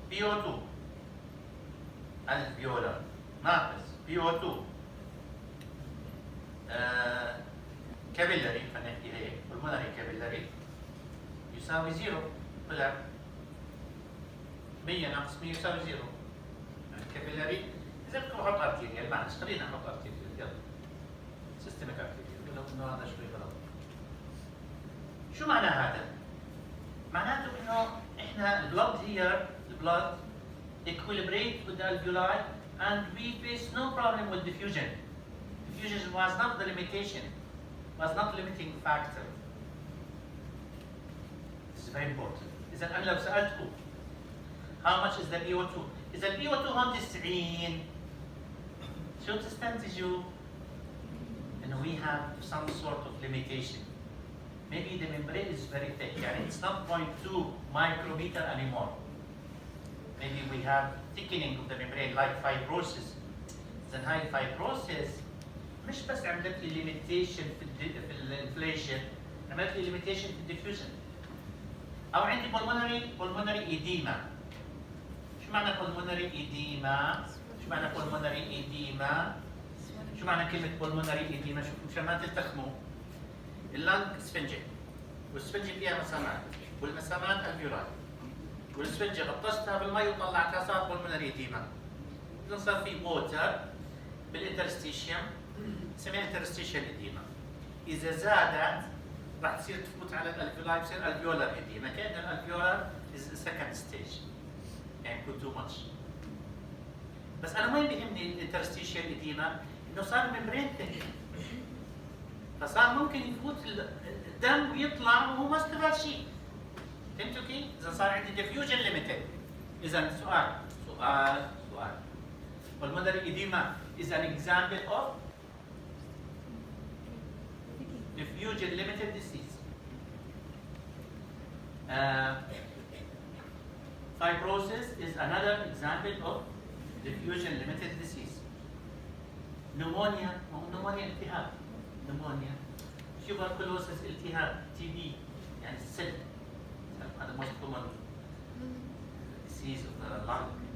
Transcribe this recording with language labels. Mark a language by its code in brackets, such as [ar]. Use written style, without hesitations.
[ar] بي او 2 الفيولار ناقص بي او 2 كابيلاري خلينا نحكي هيك pulmonary كابيلاري يساوي 0 طلع 100 ناقص 100 يساوي 0 يعني كابيلاري اذا بدكم احط ارتيريال معلش خلينا نحط ارتيريال يلا سيستميك ارتيريال ولو انه هذا شوي غلط. شو معنى هذا؟ معناته انه احنا البلد [en] equilibrate with the alveoli and we face no problem with diffusion. Diffusion was not the limitation, was not limiting factor. This is very important. [ar] إذا أنا لو سألتكم [en] how much is the PO2؟ [ar] إذا ال [en] PO2 [ar] هون 90 شو تستنتجوا؟ إنه [en] we have some sort of limitation. Maybe the membrane is very thick, [ar] يعني [en] it's not 0.2 micrometer anymore. Maybe we have thickening of the membrane like fibrosis. Then high fibrosis [ar] مش بس عملت لي limitation في الانفليشن، عملت لي limitation في الديفيوجن. أو عندي pulmonary edema. شو معنى pulmonary edema؟ شو معنى pulmonary edema؟ شو معنى كلمة pulmonary edema؟ شوفوا مشان ما تلتخموا. اللنج سفنجة والسفنجة فيها مسامات والمسامات الفيولاي والسفنجة غطستها بالمي وطلعتها صار pulmonary edema. إذا صار في ووتر بالانترستيشيوم نسميها interstitial edema. إذا زادت راح تصير تفوت على الالفيولاي بصير alveolar edema كأن الالفيولار [en] is second stage [ar] يعني يكون [en] too much. [ar] بس أنا وين بيهمني الانترستيشيال edema؟ إنه صار الممبرين ثيك فصار ممكن يفوت الدم ويطلع وهو ما استفاد شيء. فهمتوا كيف؟ إذا صار عندي [en] diffusion limited. [ar] إذا سؤال [en] pulmonary edema is an example of diffusion limited disease. Fibrosis is another example of diffusion limited disease. Pneumonia [ar] التهاب. [en] pneumonia. Tuberculosis [ar] التهاب [en] TB [ar] يعني السل هذا [en] most common disease of the lung.